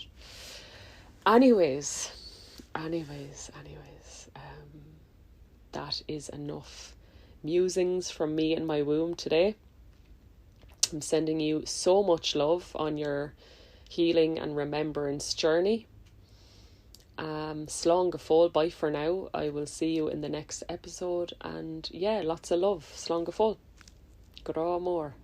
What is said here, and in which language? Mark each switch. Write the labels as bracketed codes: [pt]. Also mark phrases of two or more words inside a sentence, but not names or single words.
[en] Anyways, that is enough musings from me and my womb today. I'm sending you so much love on your healing and remembrance journey. [ga] Slán go fóill, [en] bye for now. I will see you in the next episode, and lots of love. [ga] Slán go fóill. Go raibh mór.